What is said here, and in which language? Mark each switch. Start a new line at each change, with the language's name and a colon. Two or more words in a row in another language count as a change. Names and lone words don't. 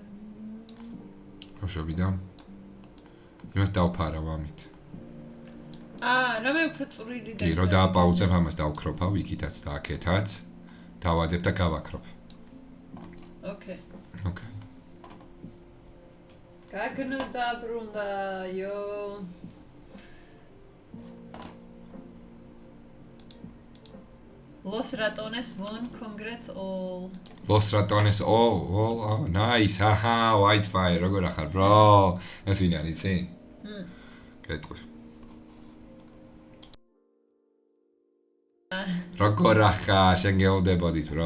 Georgian: რასშობი და? იმას დავფარავ ამით. რამე უფრო წვრილი და კი, რო დააპაუზებ ამას დავქროფავ, იქითაც და აქეთაც. დავადებ და გავაქროფ. ოკეი. გაგნო დაბრუნდაიო.
English: Los ratones won, congrats all. Los ratones all, nice, haha, Whitefire,
Georgian: როგორ ახარ, bro? ეს ვინ არის, იცი? კეთყვი. როგორ ახარ, შენ გეუბნებოდით, bro?